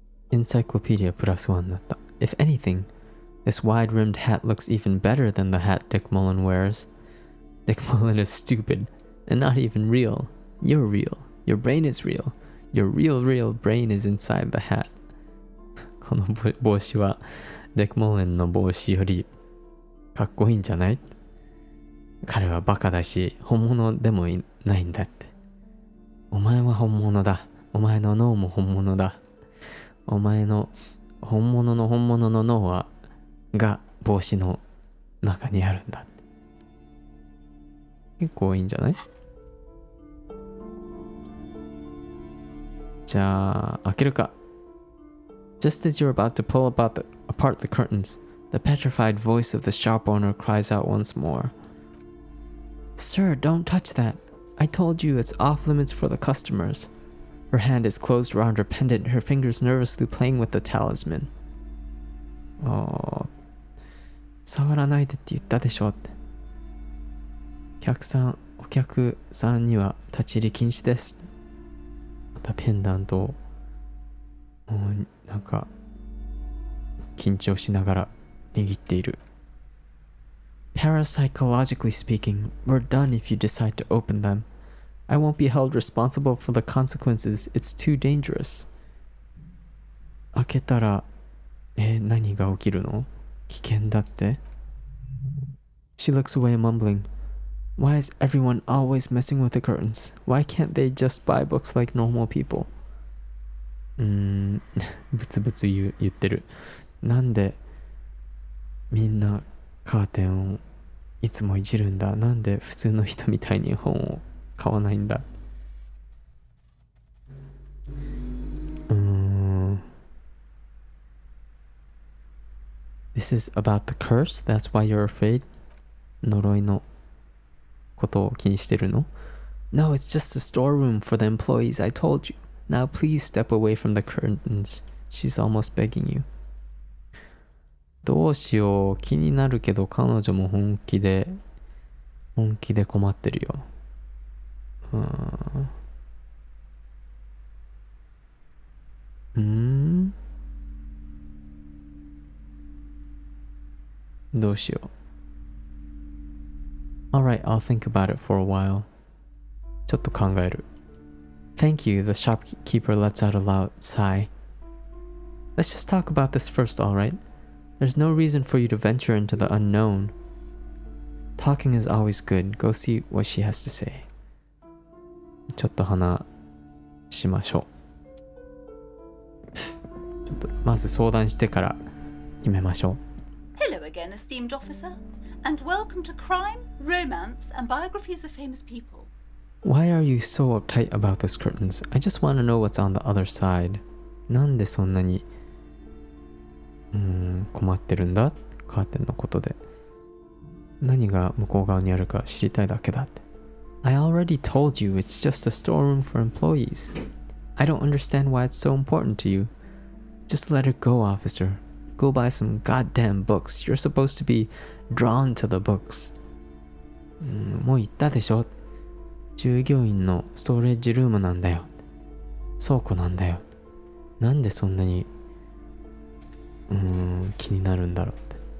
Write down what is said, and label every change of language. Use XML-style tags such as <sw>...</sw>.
<ja>Encyclopedia +1 になった。</ja> <en>If anything, this wide-rimmed hat looks even better than the hat Dick Mullen wears. Dick Mullen is stupid and not even real. You're real. Your brain is real. Your real brain is inside the hat.</en> <ja>この帽子はデック・モーレンの帽子よりかっこいいんじゃない？彼はバカだし本物でもないんだって。お前は本物だ。お前の脳も本物だ。お前の本物の脳が帽子の中にあるんだって。結構いいんじゃない？じゃあ開けるか。</ja> <en>Just as you're about to pull apart the curtains, the petrified voice of the shop owner cries out once more. Sir, don't touch that. I told you it's off limits for the customers. Her hand is closed around her pendant, her fingers nervously playing with the talisman.</en> <ja>触らないでって言ったでしょって。お客さんには立ち入り禁止です。またペンダントをなんか緊張しながら握っている。</ja> <en>Parapsychologically speaking, we're done if you decide to open them. I won't be held responsible for the consequences. It's too dangerous.</en> <ja>開けたら、何が起きるの？危険だって。</ja> <en>She looks away, mumbling. Why is everyone always messing with the curtains? Why can't they just buy books like normal people?</en> <ja>ブツブツ言ってる。なんでみんなカーテンをいつもいじるんだ。なんで普通の人みたいに本を買わないんだ。</ja> <en>This is about the curse? That's why you're afraid?</en> <ja>呪いのことを気にしてるの？</ja> <en>No, it's just a storeroom for the employees, I told you. Now please step away from the curtains. She's almost begging you.</en> <ja>どうしよう。気になるけど彼女も本気で困ってるよ。どうしよう。</ja> <en>Alright, I'll think about it for a while.</en> <ja>ちょっと考える。</ja> <en>Thank you, the shopkeeper lets out a loud sigh. Let's just talk about this first, alright? There's no reason for you to venture into the unknown. Talking is always good. Go see what she has to say.</en> <ja>ちょっと話しましょう。ちょっとまず相談してから決めましょう。</ja> <en>Hello again, esteemed officer, and welcome to Crime, Romance, and Biographies of Famous People. Why are you so uptight about those curtains? I just want to know what's on the other side.</en> <ja>なんでそんなに困ってるんだ？カーテンのことで。何が向こう側にあるか知りたいだけだって。</ja> <en>I already told you it's just a storeroom for employees. I don't understand why it's so important to you. Just let it go, officer. Go buy some goddamn books. You're supposed to be drawn to the books.</en> <ja>もう言ったでしょ。従業員のストレージルームなんだよ。倉庫なんだよ。なんでそんなに気になるんだろうって。</ja>